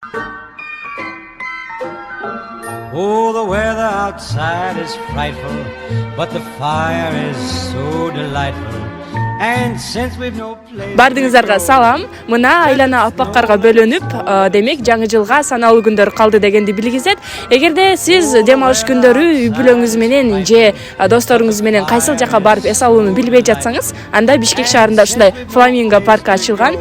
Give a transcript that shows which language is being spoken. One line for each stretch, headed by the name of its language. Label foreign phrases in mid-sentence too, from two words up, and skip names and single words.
English: Oh, the weather outside is frightful, but the fire is so delightful. And since we've no place.
Kyrgyz: Бардыңыздарга салам. Мына айлана аппаккарга бөлөнүп, демек жаңы жылга саналуу күндөр калды дегенди билгизет. Эгерде сиз дем алыш күндөрү үй бүлөңүз менен же досторуңуз менен кайсыл жака барып эс алууну билбей жатсаңыз, анда Бишкек шаарында ушундай Фламинго паркы ачылган.